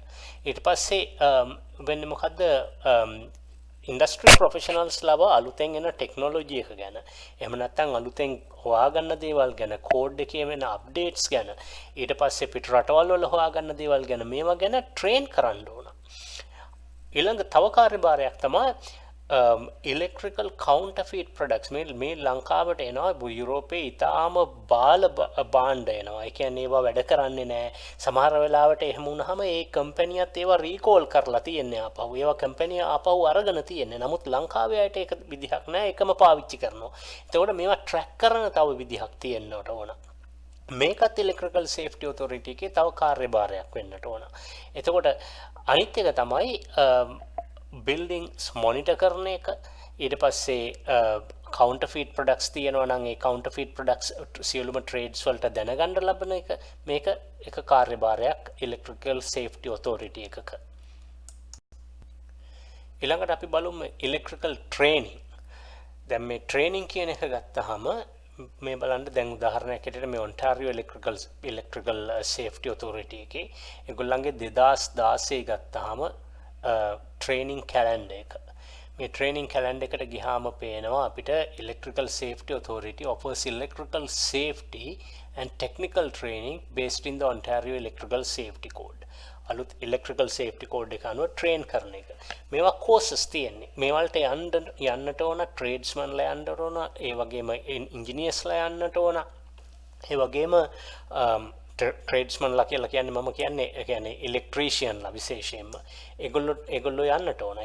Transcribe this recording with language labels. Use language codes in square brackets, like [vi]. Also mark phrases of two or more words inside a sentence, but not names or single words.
[si] ඊට පස්සේ වෙන්නේ මොකද්ද [en] industry professionals [si] ලව අලුතෙන් එන ටෙක්නොලොජි එක ගැන, එහෙම නැත්නම් අලුතෙන් හොයාගන්න දේවල් ගැන, කෝඩ් එකේ වෙන අප්ඩේට්ස් ගැන, ඊට පස්සේ පිට රටවල් වල හොයාගන්න දේවල් ගැන මේවා ගැන ට්‍රේන් කරන්න ඕන. ඊළඟ තව කාර්යභාරයක් තමයි [en] electrical counterfeit products. [si] මේ ලංකාවට එනවා යුරෝපයේ ඉතාම බාල භාණ්ඩ එනවා. ඒ කියන්නේ ඒවා වැඩ කරන්නේ නැහැ. සමහර වෙලාවට එහෙම වුණාම ඒ කම්පැනියත් ඒවා රීකෝල් කරලා තියෙන්නේ ආපහු. ඒවා කම්පැනිය ආපහු අරගෙන තියෙන්නේ. නමුත් ලංකාවේ අයට ඒක විදිහක් නැහැ. එකම පාවිච්චි කරනවා. එතකොට මේවා ට්‍රැක් කරන තව විදිහක් තියෙන්නට ඕන. මේකත් ඉලෙක්ට්‍රිකල් සේෆ්ටි ඔතොරිටි එකේ තව කාර්යභාරයක් වෙන්නට ඕන. එතකොට අනිත් එක තමයි [en] buildings monitor [si] කරන එක. ඊට පස්සේ [en] counterfeit products [si] තියෙනවා නම් ඒ [en] counterfeit products [si] සියලුම trades වලට දැනගන්න ලබන එක. මේක එක කාර්යභාරයක් [en] electrical safety authority [si] එකක. ඊළඟට අපි බලමු [en] electrical training. [si] දැන් මේ training කියන එක ගත්තාම මේ බලන්න දැන් උදාහරණයක් ඇටියට මේ Ontario electrical safety authority එකේ ඒගොල්ලන්ගේ 2016 ගත්තාම [en] training calendar [si] එක. [en] මේ training calendar [si] එකට ගියාම පේනවා අපිට [en] electrical safety authority offers electrical safety and technical training based in the Ontario electrical safety code. [si] අලුත් [en] electrical safety code [si] එක අනුව train කරන එක. මේවා courses තියෙන්නේ. මේවලට යන්නට ඕන tradesman ලා යන්නට ඕන, ඒ වගේම engineers ලා යන්නට ඕන. ඒ වගේම tradesman ලා කියලා කියන්නේ මම කියන්නේ electrician ලා විශේෂයෙන්ම ඒගොල්ලෝ යන්නට ඕන.